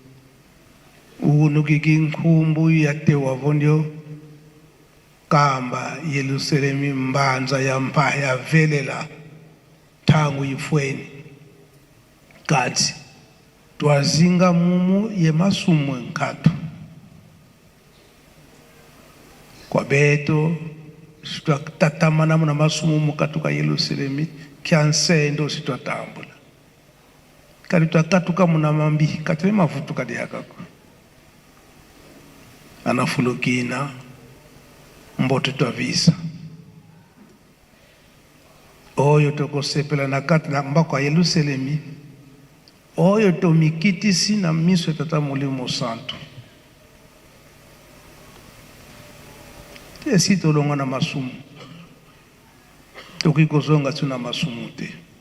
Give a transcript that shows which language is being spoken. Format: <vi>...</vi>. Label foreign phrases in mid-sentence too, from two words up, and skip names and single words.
<kg>unuki nkumbu yatewa vondio kamba Yerusalemi mbanza ya mpaya velela tangu ifweni kati twazinga mumu ye masumu nkatu kwa beto tutatamana muna masumu mukatuka Yerusalemi kyansendo sitwatambula kali twakatuka muna mambi kati mafutu kadi yakako</kg> <ln>anafulukina mbote twavisa oyo tokosepela na kati na mbako ya Yerusalemi oyo tomikitisi na miso ya tata Molimo Santo esi tolonga na masumu tokikozonga tuna masumu te</ln>